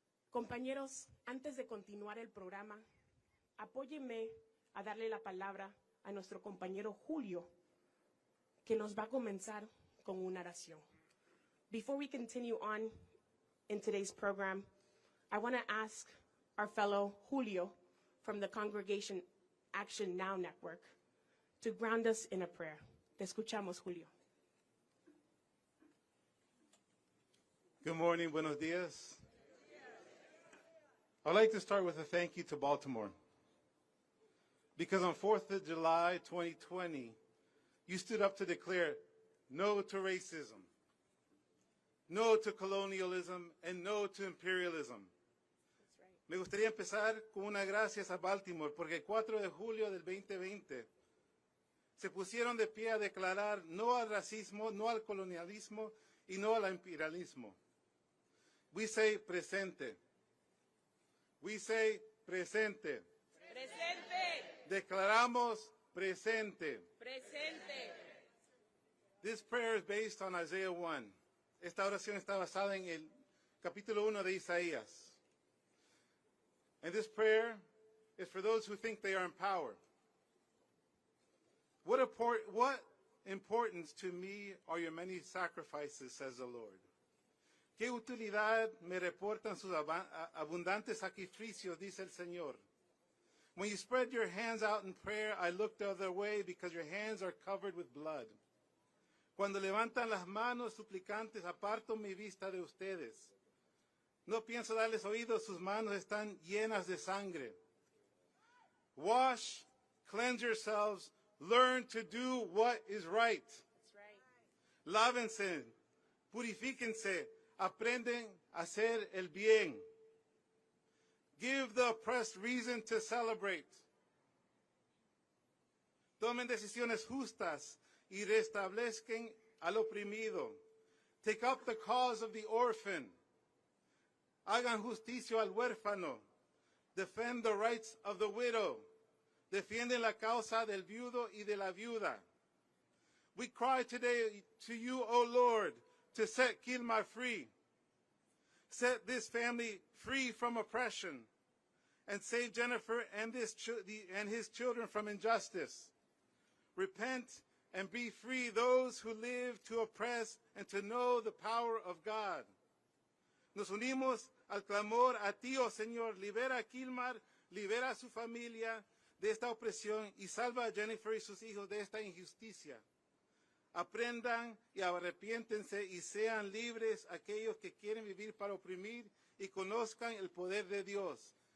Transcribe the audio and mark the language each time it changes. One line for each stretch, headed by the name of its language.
Spanish: Compañeros, antes de continuar el programa, apóyenme a darle la palabra a nuestro compañero Julio, que nos va a comenzar con una oración.
English: Before we continue on in today's program, I want to ask our fellow Julio from the Congregation Action Now Network to ground us in a prayer.
Spanish: Te escuchamos, Julio.
English: Good morning,
Spanish: buenos dias.
English: I'd like to start with a thank you to Baltimore. Because on 4th of July, 2020, you stood up to declare no to racism, no to colonialism, and no to imperialism.
Spanish: Me gustaría empezar con unas gracias a Baltimore, porque el 4 de julio del 2020 se pusieron de pie a declarar no al racismo, no al colonialismo y no al imperialismo.
English: We say presente. We say presente.
Spanish: Presente. Declaramos presente. Presente.
English: This prayer is based on Isaiah 1.
Spanish: Esta oración está basada en el capítulo 1 de Isaías.
English: And this prayer is for those who think they are in power. What importance to me are your many sacrifices, says the Lord.
Spanish: ¿Qué utilidad me reportan sus abundantes sacrificios, dice el Señor?
English: When you spread your hands out in prayer, I look the other way because your hands are covered with blood.
Spanish: Cuando levantan las manos suplicantes, aparto mi vista de ustedes. No pienso darles oídos, sus manos están llenas de sangre.
English: Wash, cleanse yourselves, learn to do what is right. That's right.
Spanish: Lávense, purifíquense, aprenden a hacer el bien.
English: Give the oppressed reason to celebrate.
Spanish: Tomen decisiones justas y restablezcan al oprimido.
English: Take up the cause of the orphan.
Spanish: Hagan justicia al huérfano.
English: Defend the rights of the widow.
Spanish: Defienden la causa del viudo y de la viuda.
English: We cry today to you, O Lord, to set Kilmar free. Set this family free from oppression and save Jennifer and his children from injustice. Repent and be free those who live to oppress and to know the power of God.
Spanish: Nos unimos al clamor a ti, oh Señor, libera a Kilmar, libera a su familia de esta opresión y salva a Jennifer y sus hijos de esta injusticia. Aprendan y arrepiéntense y sean libres aquellos que quieren vivir para oprimir y conozcan el poder de Dios.